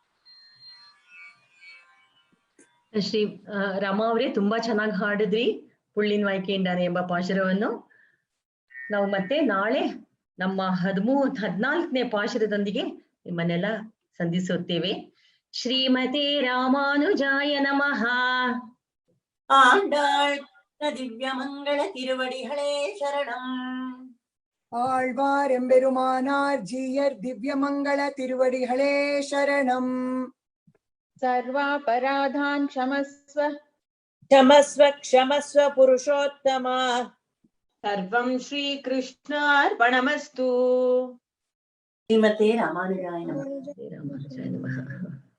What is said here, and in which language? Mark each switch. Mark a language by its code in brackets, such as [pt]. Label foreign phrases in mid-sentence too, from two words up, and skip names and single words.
[kn] ಶ್ರೀ ರಮಾ ಅವರೇ, ತುಂಬಾ ಚೆನ್ನಾಗಿ ಹಾಡಿದ್ರಿ ಪುಳ್ಳಿನ ವಾಯ್ಕೆಯಿಂದಾನೆ ಎಂಬ ಪಾಶುರವನ್ನು. ನಾವು ಮತ್ತೆ ನಾಳೆ ನಮ್ಮ 14ನೇ ಪಾಶುರದೊಂದಿಗೆ ನಿಮ್ಮನ್ನೆಲ್ಲ ಸಂಧಿಸುತ್ತೇವೆ. [sa] ಶ್ರೀಮತಿ ರಾಮಾನುಜಾಯ ನಮಃ. [ta] ஆண்டாள் திவ்ய மங்கள திருவடிகளே சரணம். ஆழ்வார் எம்பெருமானார் ஜீயர் திவ்ய மங்கள திருவடிகளே சரணம். [sa] सर्वापराधान् क्षमस्व क्षमस्व क्षमस्व पुरुषोत्तमा. सर्वं श्रीकृष्णार्पणमस्तु. ಶ್ರೀಮತೆ ರಾಮಾನುಜಾಯ ನಮಃ. ರಾಮಾನುಜಾಯ ನಮಃ.